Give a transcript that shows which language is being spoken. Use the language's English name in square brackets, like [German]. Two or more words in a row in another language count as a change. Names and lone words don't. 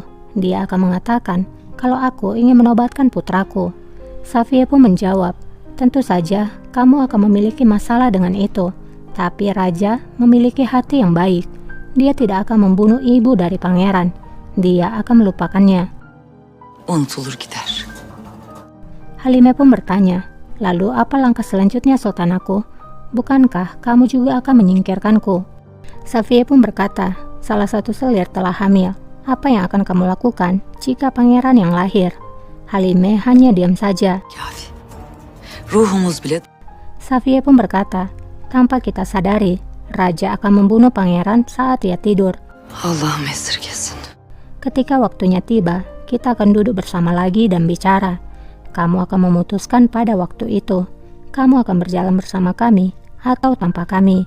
[Indonesian] Dia akan mengatakan kalau aku ingin menobatkan putraku. Safiye pun menjawab, tentu saja kamu akan memiliki masalah dengan itu. Tapi raja memiliki hati yang baik. Dia tidak akan membunuh ibu dari pangeran. Dia akan melupakannya. [Turkish] Unutulur gider. [Indonesian] Halime pun bertanya, lalu apa langkah selanjutnya, Sultanaku? Bukankah kamu juga akan menyingkirkanku? Safiye pun berkata, salah satu selir telah hamil. Apa yang akan kamu lakukan jika pangeran yang lahir? Halime hanya diam saja. [Turkish] Kafi. Ruhumuz bile. [Indonesian] Safiye pun berkata, tanpa kita sadari, raja akan membunuh pangeran saat dia tidur. [Turkish] Allah'ım esirgesin. [Indonesian] Ketika waktunya tiba, kita akan duduk bersama lagi dan bicara. Kamu akan memutuskan pada waktu itu. Kamu akan berjalan bersama kami atau tanpa kami.